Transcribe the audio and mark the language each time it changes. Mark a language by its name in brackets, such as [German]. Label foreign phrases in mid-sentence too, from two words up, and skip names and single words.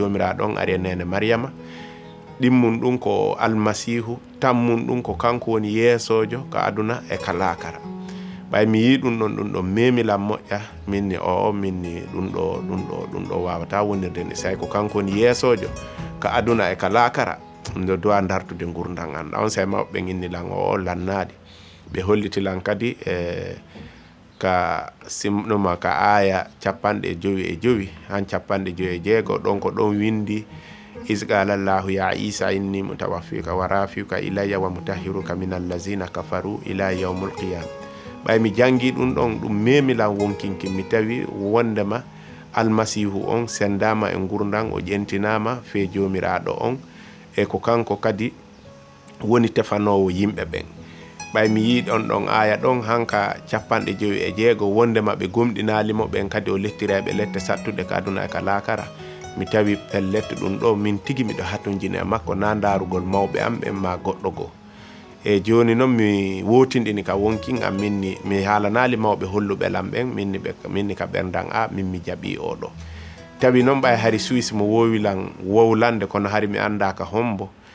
[Fula] jomiraɗon ari e nene Maryama ɗimmum ɗum ko almasihu tammum ɗum ko kanko woni yeesojo ka aduna e ka laakara ɓay mi yi ɗum ɗon memilam moƴƴa minni minni ɗum ɗo wawata wonirde ni say ko kanko woni yeesojo ka aduna e ka laakara ndo dowa dartude gurdam an on say mawɓe innilan lannaɗi ɓe hollitilan kadi ka simɗuma ka aya 55 han 56 ɗon ko ɗon windi [Arabic] إذ قال الله يا عيسى إني متوفيك ورافعك إلي ومطهرك من الذين كفروا إلى يوم القيامة [Fula] ɓay mi jangi ɗum ɗon ɗum memilan wonkinki mi tawi wondema almasihu on sendama e gurdam o ƴentinama fe jomiraɗo on e ko kanko kadi woni tefanowo yimɓe ɓen ɓay mi yi ɗon aya ɗon hanka 56 wondema ɓe gomɗinalimo ɓen kadi o lettireɓe lette sattude ka aduna e ka laakara mi tawi pellette ɗum ɗo min tigi miɗo hatojini e makko na darugol mawɓe am ɓen ma goɗɗo goo e joni noon mi wotindini ka wonkin am minni mi haalanali mawɓe holluɓelam ɓen minni ka ɓerdam min mi jaaɓi oɗo tawi noon ɓay hari Suisse mo wowilan wowlande kono hari mi anda ka hombo